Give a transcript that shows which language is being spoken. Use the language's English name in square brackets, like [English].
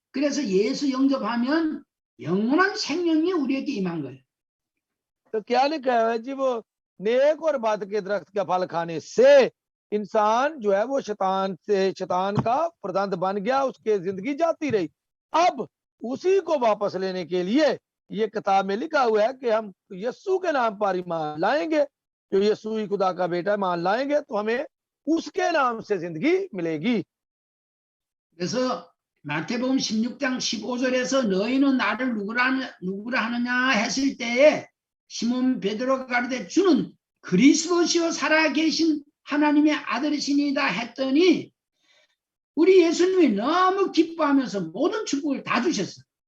[Korean] 그래서 예수 영접하면 영원한 생명이 우리에게 임한 거예요. [Hindi] तो क्या लिखा है जी, वो नेक और बद के दरख्त का फल खाने से इंसान जो है वो शैतान का प्रधान बन गया, उसके जिंदगी जाती रही। अब उसी को वापस लेने के लिए ये किताब में लिखा हुआ है कि हम यीशु के नाम पर ईमान लाएंगे, जो यीशु ही खुदा का बेटा मान लाएंगे तो हमें उसके नाम से जिंदगी मिलेगी। [Korean] 그래서 마태복음 16장 15절에서 너희는 나를 누구라 하느냐 했을 때에 시몬 베드로가 가로되 주는 그리스도시요 살아계신 하나님의 아들이시니다 했더니 우리 예수님이 너무 기뻐하면서 모든 축복을 다 주셨어요.